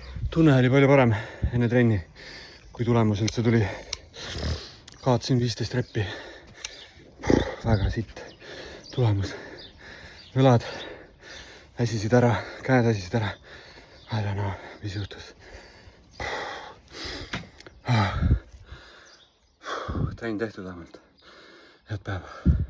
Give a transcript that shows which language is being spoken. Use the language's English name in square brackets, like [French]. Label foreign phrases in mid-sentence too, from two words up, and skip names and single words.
[Estonian] tunne oli palju parem enne trenni, kui tulemus üldse tuli. Kaotasin 15 reppi. Väga sitt tulemus. Õlad väsisid ära, käed väsisid ära. [English] I don't know, [Estonian] mis juhtus. Trenn tehtud vähemalt. Head päeva.